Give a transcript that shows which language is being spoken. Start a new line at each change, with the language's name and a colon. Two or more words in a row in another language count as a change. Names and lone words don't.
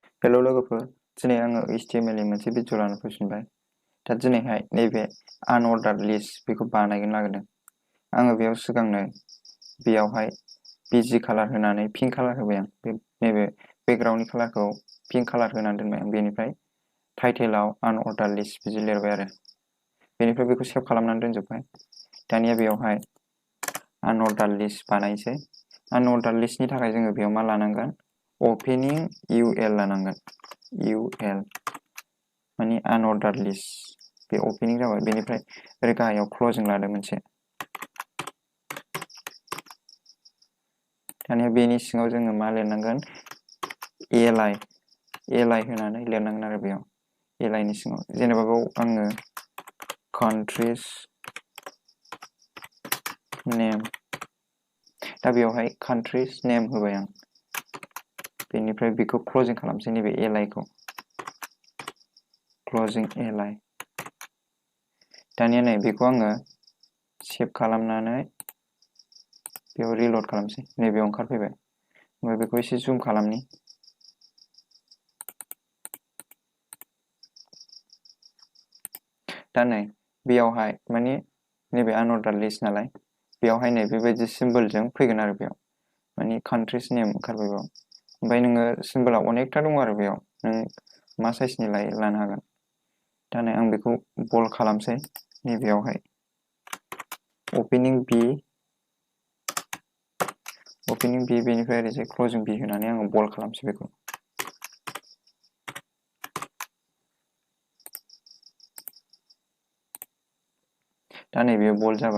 Bodo: हेलो लोगोफोर दिनै आङो HTML नि मोनसे भिडिअ लाना फैफिनबाय दा दिनैहाय नैबे
English: unordered list
Bodo: बेखौ बानायनो नागिरदों आङो बेयाव सिगांनो बेयावहाय बिजि कालार होनानै
English: pink colour
Bodo: होबाय आं नैबे बेकग्राउन्डनि कालारखौ
English: pink colour
Bodo: होनानै दोनबाय आं बेनिफ्राय टाइटेलाव
English: unordered list
Bodo: बिदि लिरबाय आरो बेनिफ्राय बेखौ सेभ खालामनानै दोनजोबबाय दानिया बेयावहाय
English: unordered list
Bodo: बानायसै
English: unordered listनि
Bodo: थाखाय जोङो बेयाव मा लानांगोन
English: opening UL
Bodo: लानांगोन UL माने
English: unordered list
Bodo: बे opening जाबाय बेनिफ्राय ओरै गाहायाव closing लादो मोनसे दानिया बेनि सिङाव जोङो मा लिरनांगोन li होनानै लिरनांगोन आरो बेयाव li नि सिङाव जेनेबा बेयाव आङो
English: countries name
Bodo: दा बेयावहाय
English: countries name
Bodo: होबाय आं बेनिफ्राय बेखौ क्लोजिं खालामसै नैबे li खौ
English: closing li
Bodo: दानिया नै बेखौ आङो सेभ खालामनानै बेयाव रिल'ड खालामसै नैबेयाव ओंखारफैबाय ओमफ्राय बेखौ एसे जुम खालामनि दा नै बेयावहाय माने नैबे
English: unordered list
Bodo: नालाय बेयावहाय नै बेबायदि सिम्बलजों फैगोन आरो बेयाव माने
English: countries name
Bodo: ओंखारबाय बेयाव ओमफ्राय नोङो सिम्बला अनेकथा दङ आरो बेयाव नों मा साइजनि लानो हागोन दा नै आं बेखौ बल्ड खालामसै नैबेयावहाय
English: opening B
Bodo: बेनिफ्राय ओरैजाय
English: closing B
Bodo: होनानै आङो बल्ड खालामसै बेखौ दा नैबे बल्ड जाबाय